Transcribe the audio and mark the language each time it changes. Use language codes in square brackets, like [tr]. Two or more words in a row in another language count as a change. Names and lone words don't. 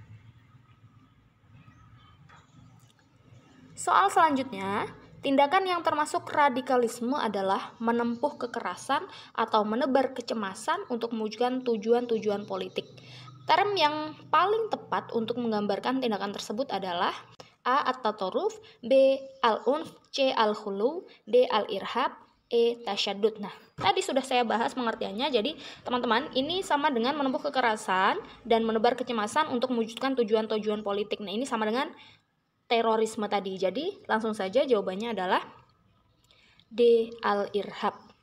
[id] Soal selanjutnya, tindakan yang termasuk radikalisme adalah menempuh kekerasan atau menebar kecemasan untuk mewujudkan tujuan-tujuan politik. Term yang paling tepat untuk menggambarkan tindakan tersebut adalah A. At-tatoruf, B. Al-unf, C. Al-hulu, D. Al-irhab, E. Tasyaddud. Nah, tadi sudah saya bahas pengertiannya. Jadi, teman-teman, ini sama dengan menempuh kekerasan dan menebar kecemasan untuk mewujudkan tujuan-tujuan politik. Nah, ini sama dengan terorisme tadi. Jadi, langsung saja jawabannya adalah D. Al-irhab.